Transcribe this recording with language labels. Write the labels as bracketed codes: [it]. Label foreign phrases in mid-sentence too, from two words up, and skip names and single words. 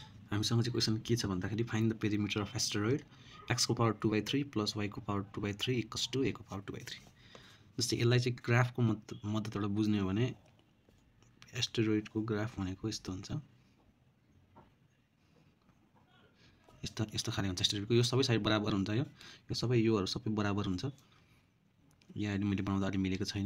[ne] हामीसँग चाहिँ क्वेसन के छ भन्दाखेरि [en] find the perimeter of asteroid x [ne] को [en] power 2/3 plus y [ne] को [en] power 2/3 equals to a [ne] को पावर 2/3। जस्तै यसलाई चाहिँ ग्राफको मद्दतबाट बुझ्ने हो भने एस्टेरोइडको ग्राफ भनेको यस्तो हुन्छ, यस्तो खाले हुन्छ। एस्टेरोइडको यो सबै साइड बराबर हुन्छ, यो सबै योहरू सबै बराबर हुन्छ। यहाँ मैले बनाउँदा अलि मिलेको छैन।